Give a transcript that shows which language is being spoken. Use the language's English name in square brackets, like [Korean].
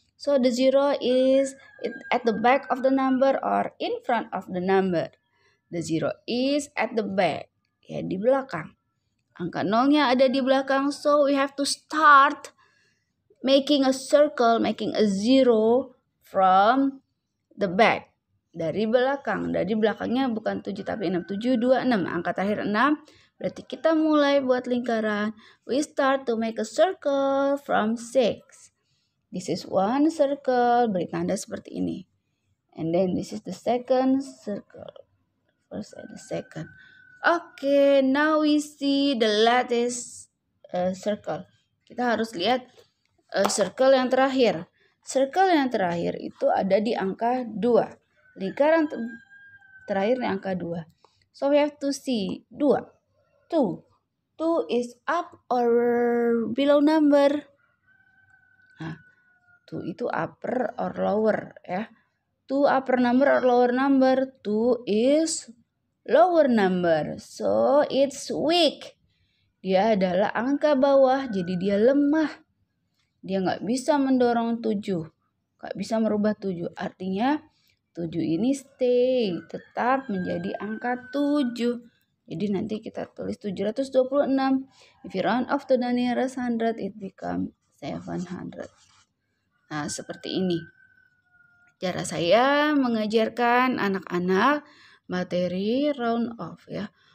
[English] So the zero is at the back of the number or in front of the number. The zero is at the back, [Indonesian] ya di belakang. Angka 0-nya ada di belakang, [English] so we have to start making a circle, making a zero from the back. [Indonesian] Dari belakang, dari belakangnya bukan 7 tapi 6, 7, 2, 6. Angka terakhir 6, berarti kita mulai buat lingkaran. [English] We start to make a circle from 6. This is one circle, [Indonesian] beri tanda seperti ini. [English] And then this is the second circle. First and the second. Okay, now we see the latest circle. [Indonesian] Kita harus lihat circle yang terakhir. Circle yang terakhir itu ada di angka 2. Lingkaran terakhir di angka 2. [English] So we have to see 2. 2 is up or below number? [Indonesian] Nah, 2 itu [English] upper or lower [Indonesian] ya. [English] 2 upper number or lower number? 2 is lower number. So it's weak. [Indonesian] Dia adalah angka bawah, jadi dia lemah. Dia nggak bisa mendorong 7. Nggak bisa merubah 7. Artinya 7 ini stay, tetap menjadi angka 7. Jadi nanti kita tulis 726. [English] If you round off to the nearest 100, it become 700. [Indonesian] Nah, seperti ini cara saya mengajarkan anak-anak materi round off ya.